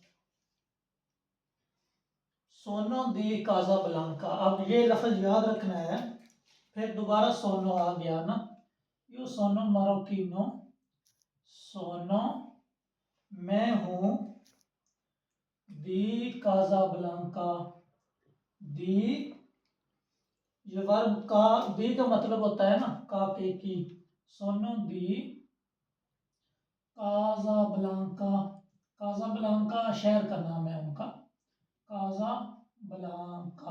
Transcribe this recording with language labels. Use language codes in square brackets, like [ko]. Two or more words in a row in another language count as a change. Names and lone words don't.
[it] sono di Casablanca, [ur] اب یہ لفظ یاد رکھنا ہے، پھر دوبارہ sono آ گیا نا. [it] io sono marocchino, [ur] sono میں ہوں، di Casablanca، di یہ ورب کا، di کا مطلب ہوتا ہے نا کا کے کی. [it] sono di Casablanca, [ur] کاسابلانکا شہر کا نام ہے ان کا, काजाब्लांका।